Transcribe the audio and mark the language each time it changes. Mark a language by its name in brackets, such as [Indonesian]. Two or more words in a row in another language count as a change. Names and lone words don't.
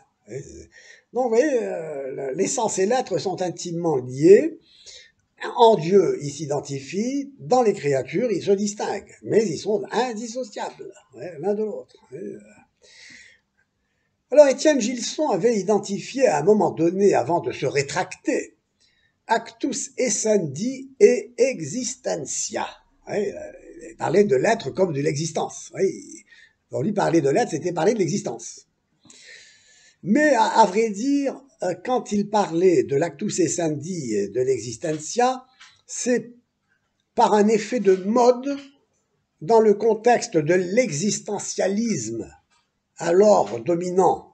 [French] Donc, vous voyez, l'essence et l'être sont intimement liés. En Dieu, ils s'identifient, dans les créatures, ils se distinguent, mais ils sont indissociables, l'un de l'autre. Alors, Étienne Gilson avait identifié à un moment donné, avant de se rétracter, [Latin] actus essendi et existentia. [French] Il parlait de l'être comme de l'existence. Pour lui, parler de l'être, c'était parler de l'existence. Mais à vrai dire, quand il parlait de l' [Latin] actus essendi [French] et de l'existentia, c'est par un effet de mode dans le contexte de l'existentialisme alors dominant.